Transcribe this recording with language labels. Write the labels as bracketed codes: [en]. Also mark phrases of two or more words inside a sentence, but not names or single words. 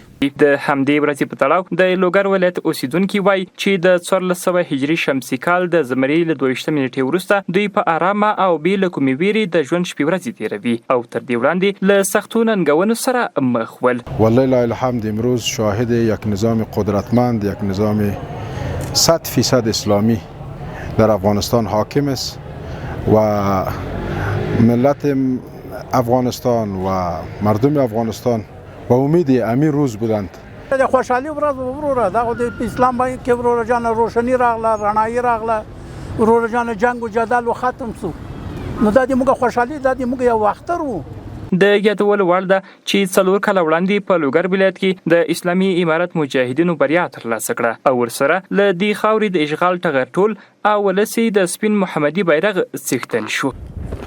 [ps] د همدې ورځې په تړاو د لوګر ولایت اوسیدونکي وایي چې د 1400 هجري شمسي کال د زمري له 22 نیټې وروسته دوی په آرامه او بې له کومې ویرې د ژوند شپې ورځې تیروي او تر دې وړاندې له سختو ننګونو سره مخ ول. [ar] والله الحمد [fa] امروز شاهد یک نظام قدرتمند، یک نظام 100% اسلامی در افغانستان حاکم است و ملت افغانستان و مردم افغانستان با امید امین روز بودند. [ps] د خوشحالي ورځ وروره دا د اسلام باندې کې وروره جان روشنی راغله، رڼایي راغله، وروره جان جنگ او جدل ختم شو. نو دا د موږ خوشحالي دا د موږ یو وختر وو. د یادول وړ ده چې 4 کاله وړاندې په لوګر ولایت کې د اسلامي امارت مجاهدینو بریا ترلاسه کړه او ورسره له دې خاورې د اشغال ټغر ټول او ولسې د سپین محمدي بیرغ څښتن شو.